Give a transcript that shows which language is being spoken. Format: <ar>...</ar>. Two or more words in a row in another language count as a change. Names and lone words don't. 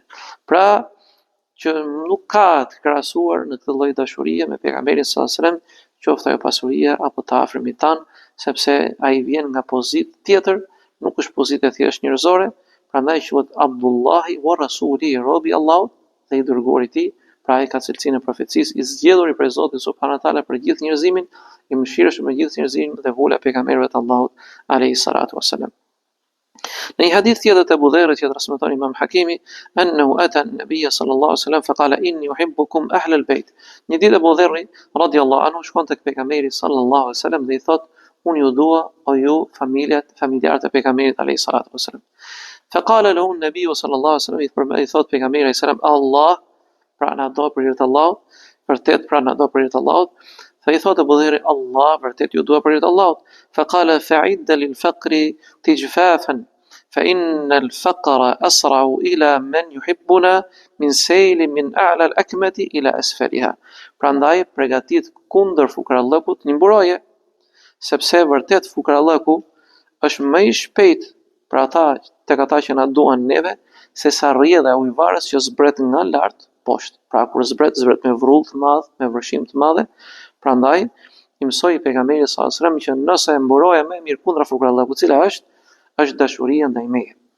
<sq>Pra që nuk ka të krahasuar në këtë lloj dashurie me pejgamberin</sq> <ar>صلى الله عليه وسلم,</ar> <sq>qoftë ajo pasuria apo të afërmit tan, sepse ai vjen nga pozitë tjetër, nuk është pozitë thjesht njerëzore, prandaj quhet</sq> <ar>عبد الله ورسوله,</ar> <sq>robi i Allahut dhe i dërguari i tij. Pra ai ka cilësinë e profecisë, i zgjedhur prej Zotit</sq> <ar>سبحانه وتعالى</ar> <sq>për gjithë njerëzimin, i mëshirshëm me gjithë njerëzimin dhe vula pejgamberëve të Allahut</sq> <ar>عليه الصلاة والسلام.</ar> <sq>Në një hadith tjetër të Abu Dharrit që transmeton Imam Hakimi,</sq> <ar>أنه أتى النبي صلى الله عليه وسلم فقال إني أحبكم أهل البيت.</ar> <sq>Një ditë Abu Dharri</sq> <ar>رضي الله عنه</ar> <sq>shkon tek pejgamberi</sq> <ar>صلى الله عليه وسلم</ar> <sq>dhe i thot, unë ju dua o ju familjarët e pejgamberit</sq> <ar>عليه الصلاة والسلام. فقال له النبي صلى الله عليه وسلم,</ar> <sq>i thot pejgamberi</sq> <ar>عليه السلام,</ar> <sq>Allah, pra na do për hir të Allahut, vërtet pra na do për hir të Allahut. Fa i thot Abu Dharri, Allah, vërtet ju dua për hir të Allahut.</sq> <ar>فقال فأعد للفقر تجفافا. فإن الفقر أسرع إلى من يحبنا من سيل من أعلى الأكمة إلى أسفلها.</ar> <sq>Prandaj përgatit kundër fukarallëkut një mburoje, sepse vërtet fukarallëku është më i shpejt për tek ata që na duan neve, se sa rrjedha e ujvarës që zbret nga lart poshtë. Pra kur zbret me vrull të madh, me vërshim të madhe. Prandaj i mësoi pejgamberi</sq> <ar>صلى الله عليه وسلم</ar> <sq>që nëse mburoja më mirë kundra fukarallëkut, cila është dashuria ndaj meje.</sq>